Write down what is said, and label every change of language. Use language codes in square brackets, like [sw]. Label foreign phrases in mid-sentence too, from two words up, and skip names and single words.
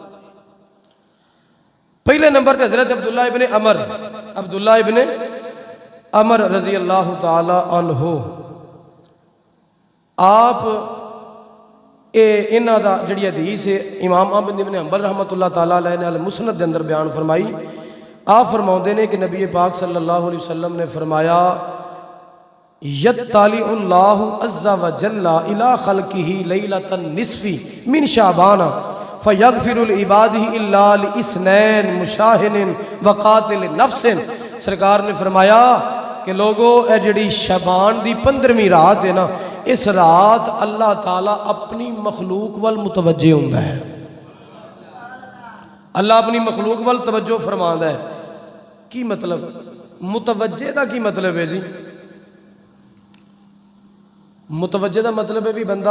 [pa] پہلے نمبر تے حضرت عبداللہ ابن عمر [ar] رضی اللہ تعالی عنہ [pa] آپ انہاں دا جڑی حدیث ہے امام احمد بن حنبل [ar] رحمت اللہ تعالی علیہ [pa] نے المسند دے اندر بیان فرمائی آپ فرماؤندے نے کہ نبی پاک [ar] صلی اللہ علیہ وسلم [pa] نے فرمایا [ar] یطلع اللہ عز و جل الی خلقہ لیلۃ النصف من شعبان فیغفر العبادہ الا لاثنین مشاہن وقاتل نفس [pa] سرکار نے فرمایا کہ لوگوں اے جڑی شعبان دی 15ویں رات ہے نا اس رات اللہ تعالیٰ اپنی مخلوق وال متوجہ ہوندا ہے اللہ اپنی مخلوق وال توجہ فرماندا ہے کی مطلب متوجہ دا کی مطلب ہے جی متوجہ دا مطلب ہے بھی بندہ